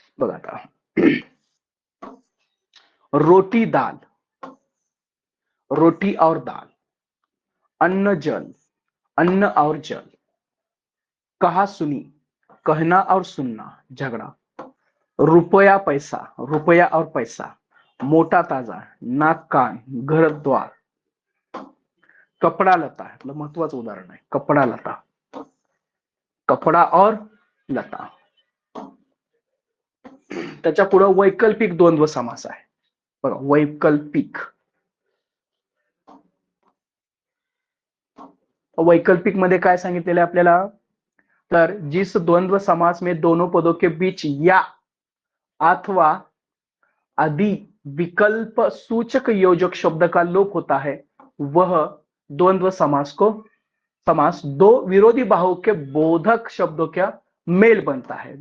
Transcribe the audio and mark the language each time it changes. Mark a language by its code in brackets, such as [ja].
[hi] बघा, रोटी दाल, रोटी और दाल, अन्न जल, अन्न और जल, कहा सुनी, कहना और सुनना, झगड़ा, रुपया पैसा, रुपया और पैसा, मोटा ताजा, नाक कान, घर द्वार, कपड़ा लता, [mr] मतलब महत्वाचं उदाहरण आहे, [hi] कपड़ा लता, कपड़ा और लता। [mr] त्याच्या पुढे वैकल्पिक द्वंद्व समास आहे बघा, वैकल्पिक। वैकल्पिक मध्ये काय सांगितलेलं आहे आपल्याला, तर [hi] जिस द्वंद्व समास में दोनों पदों के बीच या अथवा आदि विकल्प सूचक योजक शब्द का लोप होता है, वह द्वंद्व समास दो विरोधी बाहुओं के बोधक शब्दों का मेल बनता है।